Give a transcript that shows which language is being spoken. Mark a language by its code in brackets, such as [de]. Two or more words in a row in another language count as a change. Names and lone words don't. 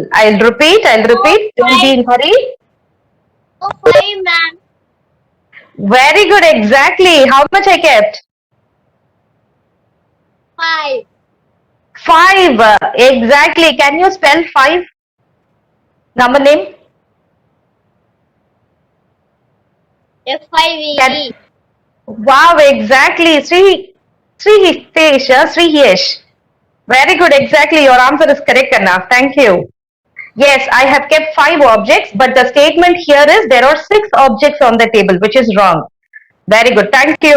[en] I'll repeat. Don't be in hurry. Oh, five, ma'am. Very good, exactly. How much I kept? 5. 5. Exactly. Can you spell 5? Number name? F-5-E-E. Wow, exactly. Srihesh. Very good, exactly. Your answer is correct, Anna. Thank you. Yes, I have kept 5 objects, but the statement here is there are 6 objects on the table, which is wrong. Very good. Thank you.